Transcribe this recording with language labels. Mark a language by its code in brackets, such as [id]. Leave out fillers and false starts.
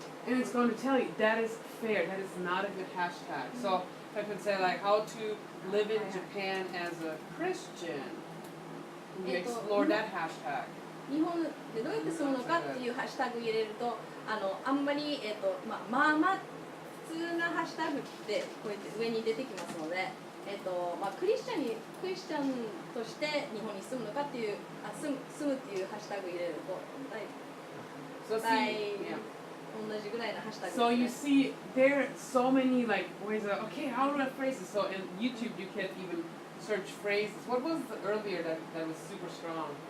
[en] And it's going to tell you that is fair. That is not a good hashtag. So I could say like how to live in Japan as a Christian. You explore that hashtag. [ja] 日本でどうやって住むのかっていうハッシュタグ入れるとあんまり、まあ普通なハッシュタグってこうやって上に出てきますので、クリスチャンとして日本に住むのかっていう住むっていうハッシュタグ入れると大体同じぐらいのハッシュタグですね。 [en] So you see, there are so many like ways of, okay, how do I phrase this? So in YouTube you can even search phrases. What was the earlier that was super strong?